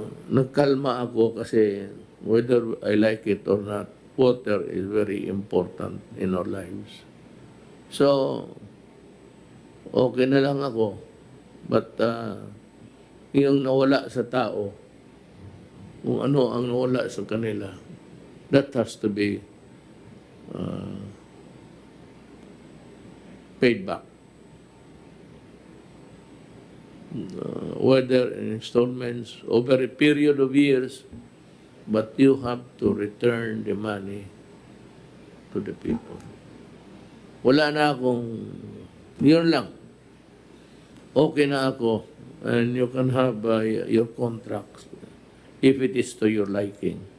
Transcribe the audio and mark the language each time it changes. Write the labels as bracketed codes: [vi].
[tl] Nagkalma ako kasi [en] whether I like it or not, water is very important in our lives. [tl] So, okay na lang ako. But yung nawala sa tao, kung ano ang nawala sa kanila, [en] that has to be paid back. Whether in installments over a period of years, but you have to return the money to the people. [tl] Wala na akong, yun lang. Okay na ako, [en] and you can have your contracts if it is to your liking.